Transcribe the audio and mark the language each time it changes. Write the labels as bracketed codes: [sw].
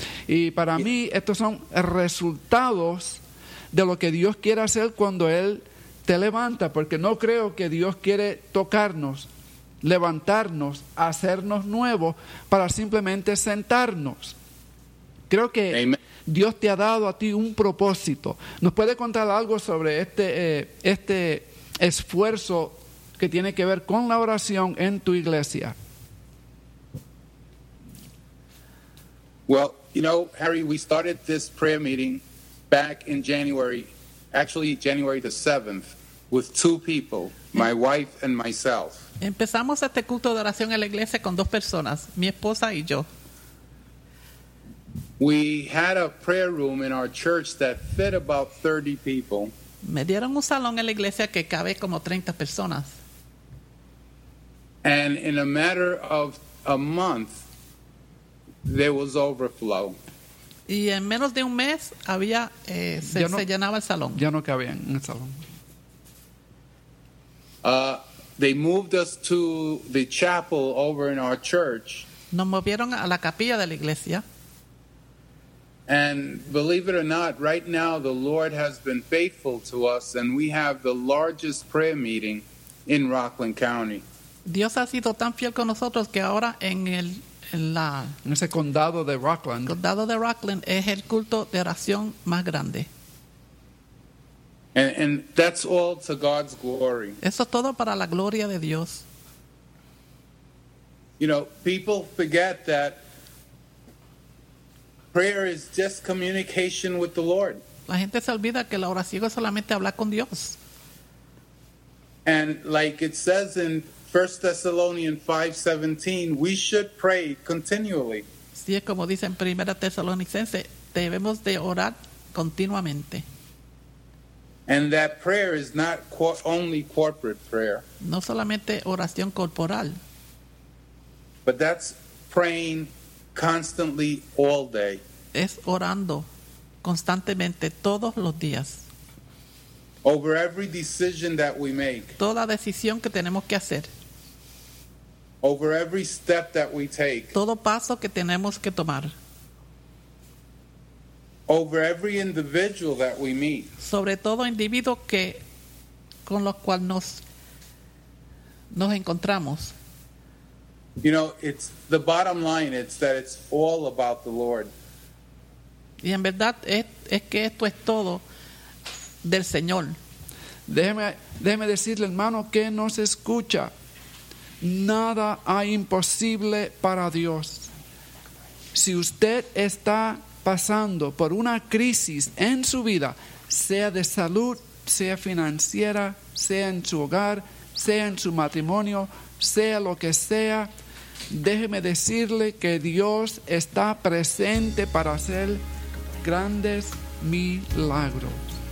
[es] Y para mí, estos son resultados de lo que Dios quiere hacer cuando Él te levanta, porque no creo que Dios quiere tocarnos, levantarnos, hacernos nuevos para simplemente sentarnos. Creo que Dios te ha dado a ti un propósito. ¿Nos puede contar algo sobre este esfuerzo que tiene que ver con la oración en tu iglesia? [en] Well, you know, Harry, we started this prayer meeting back in January the 7th. With two people, my wife and myself. [es] Empezamos este culto de oración en la iglesia con dos personas, mi esposa y yo. [en] We had a prayer room in our church that fit about 30 people. [es] Me dieron un salón en la iglesia que cabe como 30 personas. [en] And in a matter of a month, there was overflow. [es] Y en menos de un mes había se llenaba el salón. Ya no cabía en el salón. [en] They moved us to the chapel over in our church. [es] Nos movieron a la capilla de la iglesia. [en] And believe it or not, right now the Lord has been faithful to us, and we have the largest prayer meeting in Rockland County. [es] Dios ha sido tan fiel con nosotros que ahora en ese condado de Rockland. Condado de Rockland es el culto de oración más grande. [en] And that's all to God's glory. [es] Eso es todo para la gloria de Dios. [en] You know, people forget that prayer is just communication with the Lord. [es] La gente se olvida que la oración es solamente hablar con Dios. [en] And like it says in 1 Thessalonians 5:17, we should pray continually. [es] Sí, como dice en 1 Tesalonicense, debemos de orar continuamente. [en] And that prayer is not only corporate prayer. [es] No solamente oración corporal. [en] But that's praying constantly all day. [es] Es orando constantemente todos los días. [en] Over every decision that we make. [es] Toda decisión que tenemos que hacer. [en] Over every step that we take. [es] Todo paso que tenemos que tomar. [en] Over every individual that we meet. [es] Sobre todo individuo que con los cuales nos encontramos. [en] You know, it's the bottom line, it's that it's all about the Lord. [es] Y en verdad es que esto es todo del Señor. Déjeme decirle, hermano, que nos escucha. Nada hay imposible para Dios. Si usted está pasando por una crisis en su vida, sea de salud, sea financiera, sea en su hogar, sea en su matrimonio, sea lo que sea, déjeme decirle que Dios está presente para hacer grandes milagros.